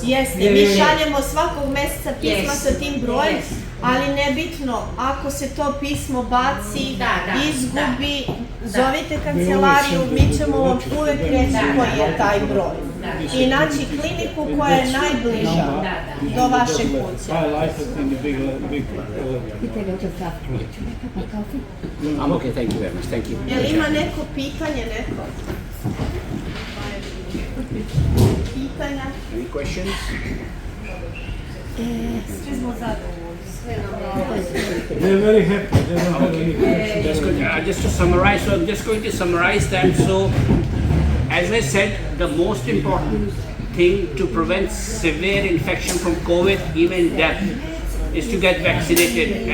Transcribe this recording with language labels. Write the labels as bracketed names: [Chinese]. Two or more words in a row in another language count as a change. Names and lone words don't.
[Serbian] Jeste, mi šaljemo svakog meseca pisma sa tim brojem, ali nebitno, ako se to pismo baci, izgubi, zovite kancelariju, mi ćemo vam uvek reći koji je taj broj. I naći kliniku koja je najbliža do vaše kuće. [English] I'm okay, thank you very much, thank you. [Serbian] Jel ima neko pitanje, neko? Pitanja? [English] Any questions? [Serbian] Svi smo zadovoljni. [English] They're very happy. They don't have any questions. Just to summarize, so I'm just going to summarize that. So, as I said, the most important thing to prevent severe infection from COVID, even death, is to get vaccinated.